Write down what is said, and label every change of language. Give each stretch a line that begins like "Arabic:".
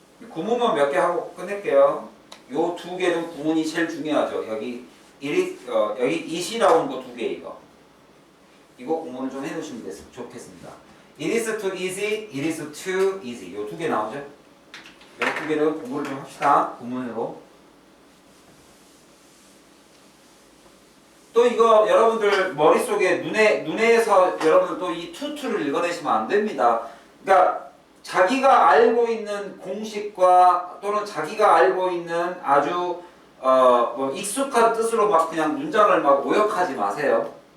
Korean: 구문만 몇 개 하고 끝낼게요. 요 두 개는 구문이 제일 중요하죠. 여기 이시 나오는 거 두 개 이거 구문을 좀 해놓으시면 좋겠습니다.
English: It is too easy, it is too easy.
Korean: 요 두 개 나오죠? 요 두 개를 공부를 좀 합시다. 구문으로. 또 이거 여러분들 머릿속에 눈에서 여러분 또 이 투투를 읽어내시면 안 됩니다. 그러니까 자기가 알고 있는 공식과 또는 자기가 알고 있는 아주 뭐 익숙한 뜻으로 막 그냥 문장을 막 오역하지 마세요.